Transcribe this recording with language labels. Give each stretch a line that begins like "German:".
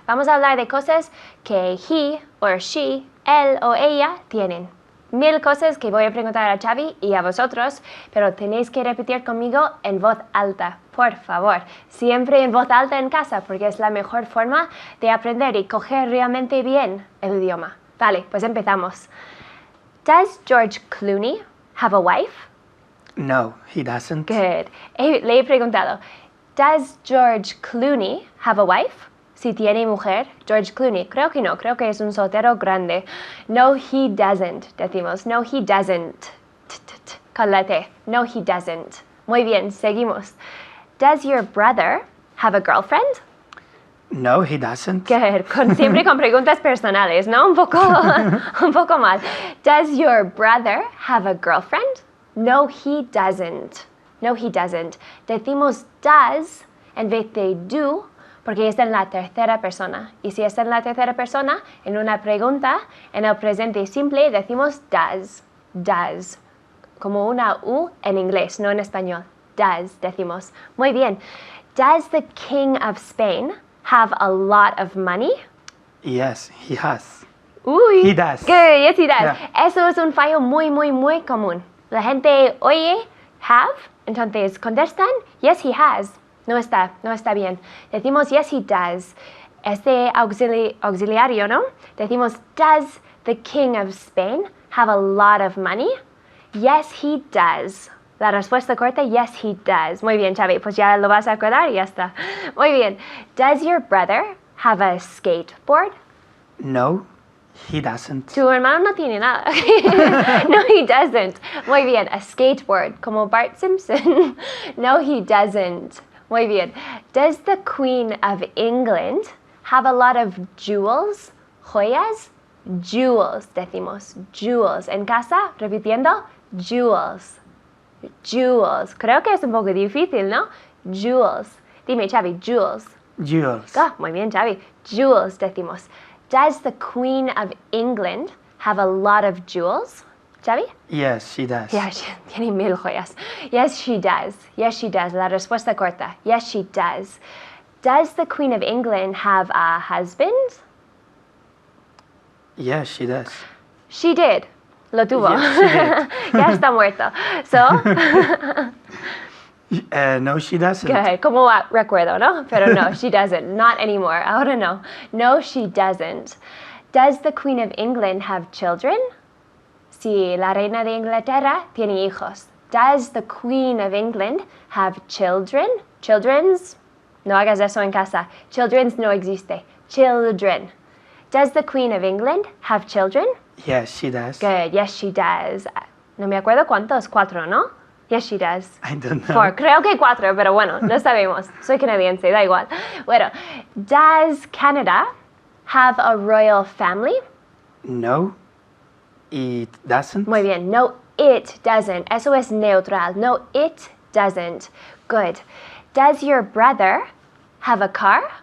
Spanish: Vamos a hablar de cosas que
English: he or she,
Spanish: él o ella tienen. 1000 cosas que voy a preguntar a Xavi y a vosotros, pero tenéis que repetir conmigo en voz alta, por favor. Siempre en voz alta en casa, porque es la mejor forma de aprender y coger realmente bien el idioma. Vale, pues empezamos.
English: Does George Clooney have a wife? No, he doesn't. Good.
Spanish: Le he preguntado,
English: does George Clooney have a wife?
Spanish: Si tiene mujer, George Clooney. Creo que no, creo que es un soltero grande.
English: No, he doesn't, decimos. No, he doesn't.
Spanish: Con la T.
English: No, he doesn't.
Spanish: Muy bien, seguimos.
English: Does your brother have a girlfriend? No, he doesn't. Good.
Spanish: Siempre con preguntas personales, ¿no? Un poco mal.
English: Does your brother have a girlfriend? No, he doesn't. No, he doesn't.
Spanish: Decimos does en vez de do porque está en la tercera persona. Y si está en la tercera persona, en una pregunta, en el presente simple decimos does. Does. Como una U en inglés, no en español. Does, decimos. Muy bien.
English: Does the King of Spain have a lot of money? Yes, he has. Uy. He does. Good, yes he does. Yeah.
Spanish: Eso es un fallo muy común. La gente oye have, entonces contestan,
English: yes he has.
Spanish: No está bien. Decimos
English: yes he does.
Spanish: Este auxiliario, ¿no?
English: Decimos, does the King of Spain have a lot of money? Yes he does.
Spanish: La respuesta corta,
English: yes he does.
Spanish: Muy bien, Xavi, pues ya lo vas a acordar y ya está. Muy bien.
English: Does your brother have a skateboard? No, he doesn't.
Spanish: Tu hermano no tiene nada. No, he doesn't. Muy bien, a skateboard, como Bart Simpson.
English: No, he doesn't.
Spanish: Muy bien.
English: Does the Queen of England have a lot of jewels?
Spanish: Joyas? Jewels, decimos. Jewels. En casa, repitiendo, jewels. Jewels. Creo que es un poco difícil, ¿no? Jewels. Dime, Xavi, jewels.
English: Jewels.
Spanish: Ah, muy bien, Xavi. Jewels, decimos.
English: Does the Queen of England have a lot of jewels? Xavi? Yes, she does. Yeah,
Spanish: tiene 1000 joyas.
English: Yes, she does. Yes, she does.
Spanish: La respuesta corta.
English: Yes, she does. Does the Queen of England have a husband? Yes, she does. She did.
Spanish: Lo tuvo.
English: Yes, she did.
Spanish: Ya está muerto. So,
English: No, she doesn't. good.
Spanish: Como recuerdo, ¿no?
English: Pero no, she doesn't. Not anymore.
Spanish: Ahora no.
English: No, she doesn't. Does the Queen of England have children?
Spanish: Si la reina de Inglaterra tiene hijos.
English: Does the Queen of England have children?
Spanish: Children's? No hagas eso en casa. Children's no existe. Children.
English: Does the Queen of England have children? Yes, she does. Good. Yes, she does.
Spanish: No me acuerdo cuántos.
English: 4, ¿no? Yes, she does. I don't know. 4.
Spanish: Creo que 4, pero bueno, no sabemos. Soy canadiense, da igual.
English: Bueno, does Canada have a royal family? No, it doesn't.
Spanish: Muy bien.
English: No, it doesn't.
Spanish: Eso es neutral.
English: No, it doesn't. Good. Does your brother have a car?